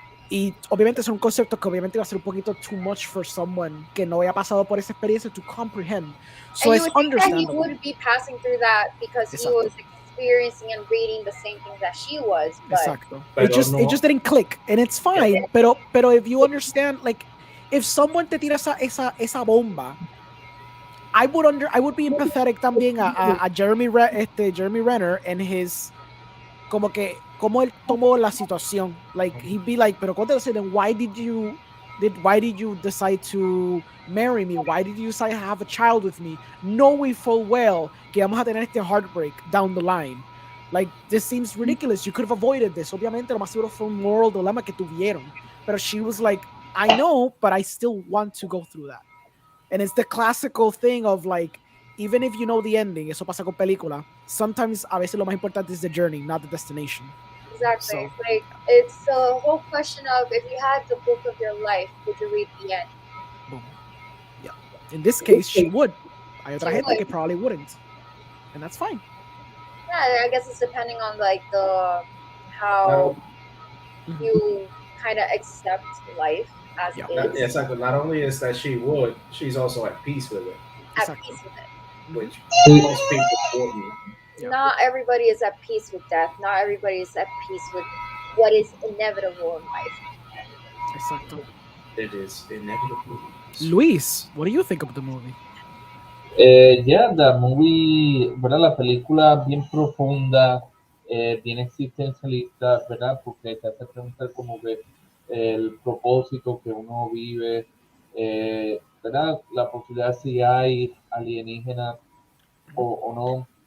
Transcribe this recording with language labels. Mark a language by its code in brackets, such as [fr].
[es] Y obviamente son conceptos que obviamente va a ser un poquito [en] too much for someone [es] que no haya pasado por esa experiencia [en] to comprehend. So it's understandable. That he would be passing through that because he was experiencing and reading the same things that she was. But [es] Exacto. [en] It just didn't click, and it's fine. [es] Pero [en] if you understand, like, if someone [es] te tira esa bomba, [en] I would be empathetic [es] también a [en] Jeremy Renner and his [es] como él tomó la situación. [en] Like, he'd be like, [es] pero [en] then why did you decide to marry me? Why did you decide to have a child with me? Knowing full well [es] que vamos a tener este [en] heartbreak down the line. Like, this seems ridiculous. You could have avoided this. [es] Obviamente, lo más seguro fue un [en] moral dilemma [es] que tuvieron. Pero [en] she was like, I know, but I still want to go through that. And it's the classical thing of like, even if you know the ending, [es] eso pasa con película, [en] sometimes [es] a veces lo más importante [en] is the journey, not the destination. Exactly. So, like, it's a whole question of if you had the book of your life, would you read the end? Boom. Yeah. In this case, she would. [es] Hay otra gente que [en] probably wouldn't. And that's fine. Yeah, I guess it's depending on like how you kind of accept life as it is. Exactly. Not only is that she would, she's also at peace with it. At peace with it. Which most people wouldn't. Not everybody is at peace with death. Not everybody is at peace with what is inevitable in life. [es] Exacto. [en] It is inevitable. Luis, what do you think of the movie? The movie, [es] ¿verdad? La película bien profunda, bien existencialista, ¿verdad? Porque te hace preguntar como que el propósito que uno vive, ¿verdad? La posibilidad si hay alienígenas o no.